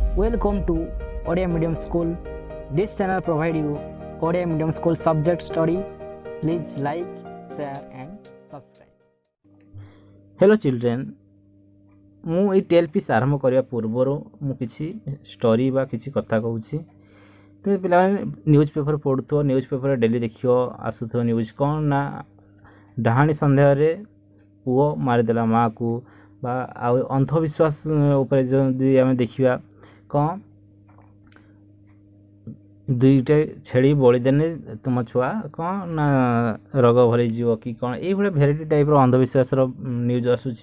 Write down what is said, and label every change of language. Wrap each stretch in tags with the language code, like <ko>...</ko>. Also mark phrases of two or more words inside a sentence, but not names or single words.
<en>Welcome to Odia Medium School. This channel provides you Odia Medium School subject study. Please like, share and subscribe. Hello children.</en> <or>ମୁଁ ଏଇ 12 ପିସ୍ ଆରମ୍ଭ କରିବା ପୂର୍ବରୁ ମୁଁ କିଛି ଷ୍ଟୋରି ବା କିଛି କଥା କହୁଛି। ତୁମେ ପିଲାମାନେ</or> <en>news paper</en> <or>ପଢ଼ୁଥିବ,</or> <en>news paper daily</en> <or>ଦେଖିବ, ଆସୁଥିବ ନ୍ୟୁଜ୍ କ'ଣ ନା ଡାହାଣୀ ସନ୍ଦେହରେ ପୁଅ ମାରିଦେଲା ମାଆକୁ, ବା ଆଉ ଅନ୍ଧବିଶ୍ୱାସ ଉପରେ ଯଦି ଆମେ ଦେଖିବା କ'ଣ ଦୁଇଟା ଛେଳି ବଳିଦେଲେ ତୁମ ଛୁଆ କ'ଣ ନା ରୋଗ ଭରିଯିବ କି କ'ଣ, ଏଇଭଳିଆ ଭେରାଇଟି ଟାଇପ୍ର ଅନ୍ଧବିଶ୍ୱାସର ନ୍ୟୁଜ୍ ଆସୁଛି।</or>